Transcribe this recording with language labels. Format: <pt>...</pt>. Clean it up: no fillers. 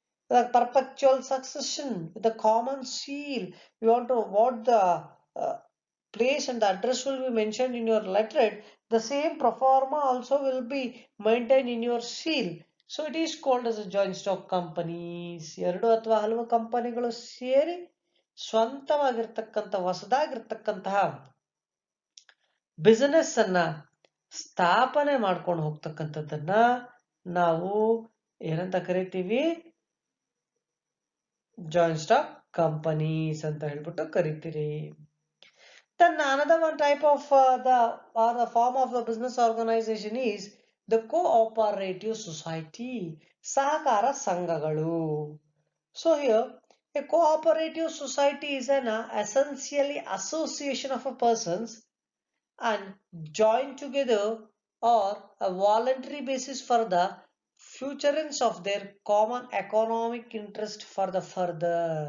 <en>The perpetual succession with the common seal. You want to what the uh, place and the address will be mentioned in your letterhead, the same pro forma also will be maintained in your seal. So it is called as a joint stock companies.</en> <kn>ಎರಡು ಅಥವಾ ಹಲವು ಕಂಪನಿಗಳು ಸೇರಿ ಸ್ವಂತವಾಗಿರ್ತಕ್ಕಂಥ ಹೊಸದಾಗಿರ್ತಕ್ಕಂತಹ business ಅನ್ನ ಸ್ಥಾಪನೆ ಮಾಡ್ಕೊಂಡು ಹೋಗ್ತಕ್ಕಂಥದ್ದನ್ನ ನಾವು ಏನಂತ ಕರಿತೀವಿ? ಜಾಯಿಂಟ್ ಸ್ಟಾಕ್ ಕಂಪನೀಸ್ ಅಂತ ಹೇಳ್ಬಿಟ್ಟು ಕರಿತೀರಿ.</kn> <en>Then another one type of the form of the business organization is the cooperative society,</en> <kn>ಸಹಕಾರ ಸಂಘಗಳು.</kn> <en>So here a cooperative society is an essentially association of a persons and joined together or a voluntary basis for the furtherance of their common economic interest for the further.</en>